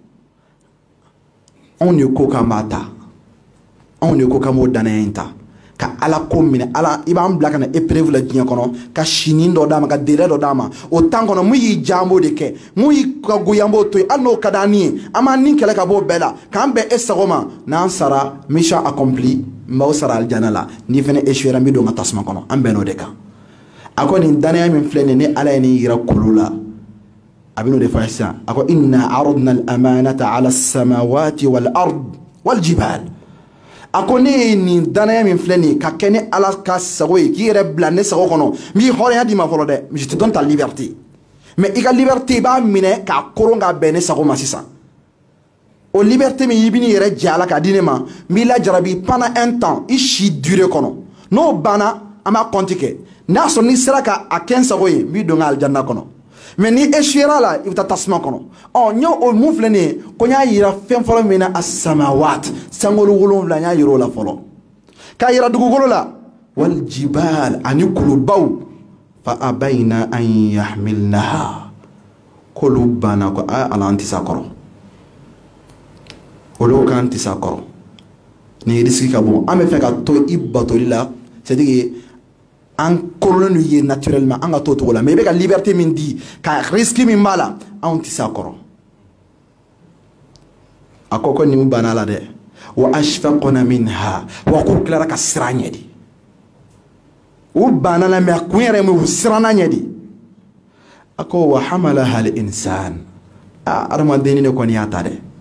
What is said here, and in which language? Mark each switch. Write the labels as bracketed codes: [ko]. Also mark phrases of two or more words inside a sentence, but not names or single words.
[bm] anw de ko k'an b'a ta anw de ko k'an b'o danaya in ta ka ala ko minɛ ala i b'an bila ka na épreuve la diɲɛ kɔnɔ ka sini dɔ d'a ma ka délai dɔ d'a ma o temps kɔnɔ mun y'i diya an b'o de kɛ mun y'i ka goya an b'o to yen hali n'o ka d'an ni ye an b'an ni kɛlɛ ka bɔ o bɛɛ la k'an bɛn e sago ma n'an sara [fr] mission accompli [bm] n b'aw sara alijana la n'i fɛnɛ échouera n bɛ don n ka tasuma kɔnɔ an bɛn n'o de kan a ko nin danaya min filɛ nin ni ala ye nin yira kolo la a bɛ n'o de fɔ sisan a ko [ar] إنا عرضنا الأمانة على السماوات والأرض والجبال [bm] a ko ne ye nin danaya min filɛ nin ye ka kɛ ni ala ka sago ye k'i yɛrɛ bila ne sago kɔnɔ n b'i hɔrɔnya d'i ma fɔlɔ dɛ je [fr] te donne ta liberté [bm] mais i ka liberté i b'a minɛ k'a koron k'a bɛn ne sago ma sisan o liberté min i bɛ n'i yɛrɛ jɛ ala k'a di ne ma n b'i lajarabi [fr] pendant un temps [bm] i si durée kɔnɔ n'o banna an b'a compte kɛ n'a sɔrɔ n'i sera ka a kɛ n sago ye n b'i don n ka alijana kɔnɔ mais ni échouera la i bɛ taa tasuma kɔnɔ ɔ n ye o mun filɛ nin ye ko n y'a yira fɛn fɔlɔ min na as-samawat sankolo 7 n y'a yira o la fɔlɔ k'a yira dugukolo la [ar] والجبال [bm] ani kulubaw [ar] فأبين أن يحملنها [bm] k'olu banna ko ala an tɛ s'a kɔrɔ olu k'an tɛ s'a kɔrɔ nin risque ka bon an bɛ fɛ ka to i batoli la [fr] c'est à dire [bm] an korolen ye naturellement an ka to cogo la mais i bɛ ka liberté min di ka risque min b'a la anw tɛ s'a kɔrɔ a ko nin banna la dɛ [ar] وأشفقن منها و [bm] k'u tilara ka siran ɲɛ de u banna la mais a kun yɛrɛ ye mun ye u siranna ɲɛ de a ko [ar] وحملها الإنسان [bm] adamaden ne kɔni y'a ta dɛ